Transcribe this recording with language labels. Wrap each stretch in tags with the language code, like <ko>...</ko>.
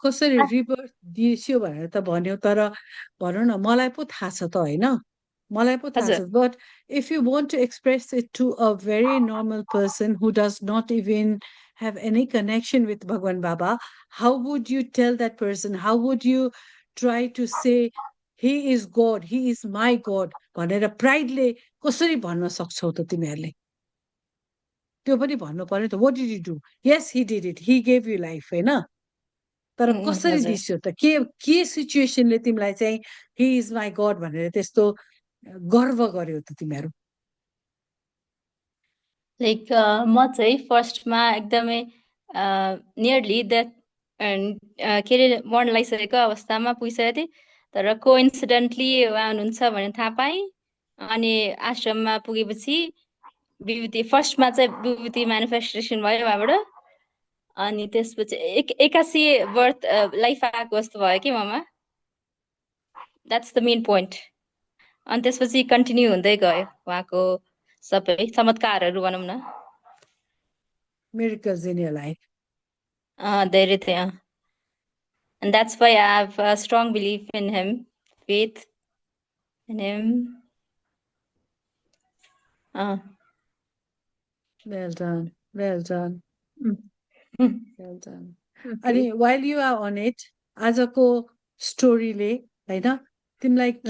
<ne>कसरी रिबर्थ दिइस्यो भनेर त भन्यो, तर भनौँ न, मलाई पो थाहा छ त होइन, मलाई पो थाहा छ। हजुर,</ne> <en>But if you want to express it to a very normal person who does not even have any connection with Bhagwan Baba, how would you tell that person? How would you try to say he is God, he is my God</en> <ne>भनेर प्राइडले कसरी भन्न सक्छौ त तिमीहरूले? त्यो पनि भन्नु पर्यो त।</ne> <en>what did you do? Yes, he did it, he gave you life</en> <ne>होइन, तर कसरी हजुर। दिस्यो त? के सिचुएसनले तिमीलाई चाहिँ</ne> <en>he is my God</en> <ne>भनेर त्यस्तो गर्व गर्यो त तिमीहरू? लाइक म चाहिँ फर्स्टमा एकदमै नियरली द्याट के अरे मर्न लागिसकेको अवस्थामा पुगिसकेको थिएँ। तर कोइन्सिडेन्टली उहाँ हुनुहुन्छ भने थाहा पाएँ। अनि आश्रममा पुगेपछि विभूति फर्स्टमा चाहिँ विभूति म्यानिफेस्टेसन भयो उहाँबाट। अनि त्यसपछि एक्कासी बर्थ लाइफ आएको जस्तो भयो कि ममा।</ne> <en>That's the main point.</en> <ne>अनि त्यसपछि कन्टिन्यू हुँदै गयो उहाँको सबै चमत्कारहरू भनौँ न।</ne> <en>miracles in your life.</en> <ne>धेरै थियो।</ne> <en>And that's why I have a strong belief in him, faith in him. Well done, well done, well done. Okay.</en> <ne>अनि</ne> <en>while you are on it,</en> <ne>आजको स्टोरीले होइन तिमीलाई के</ne>